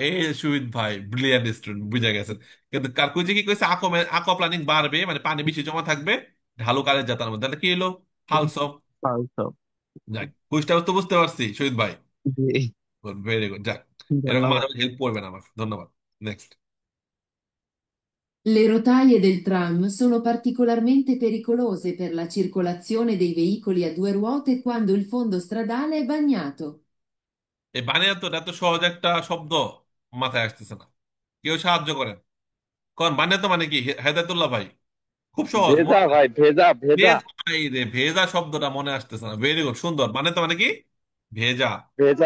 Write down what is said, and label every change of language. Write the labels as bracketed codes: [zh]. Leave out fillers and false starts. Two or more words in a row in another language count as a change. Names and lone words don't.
[bn] এই সুইট ভাই, ব্রিলিয়ান্ট স্টুডেন্ট, বুঝে গেছেন। কিন্তু কার কুইজে কি কইছে? আঁকা প্ল্যানিং বাড়বে মানে পানি বেশি জমা থাকবে ঢালু কালের জাতার মধ্যে। তাহলে কি হলো? ফালস। ফালস। যাক, কুইজটা তো বুঝতে পারছি শহীদ ভাই। জি। [en] very good. [bn] যাক, এরকম মাঝে ধন্যবাদ। মাঝে হেল্প করবেন আমার, ধন্যবাদ। নেক্সট। [it] Le rotaie del tram sono particolarmente pericolose per la circolazione dei veicoli a due ruote quando il fondo stradale è bagnato. [bn] এই বানিয়াতো এত সহজ একটা শব্দ মাথায় আসতেছে না, কেউ সাহায্য করেন। কারণ বানিয়াতো মানে কি, হেদায়তুল্লাহ ভাই? খুব সহজ, ভেজা মনে নাই। ভাই, ভেজা ভেজা ভেজা, এই রে ভেজা শব্দটা মনে আসতেছে না। [en] very good, [bn] সুন্দর। মানে তো মানে কি? ভেজা। ভেজা।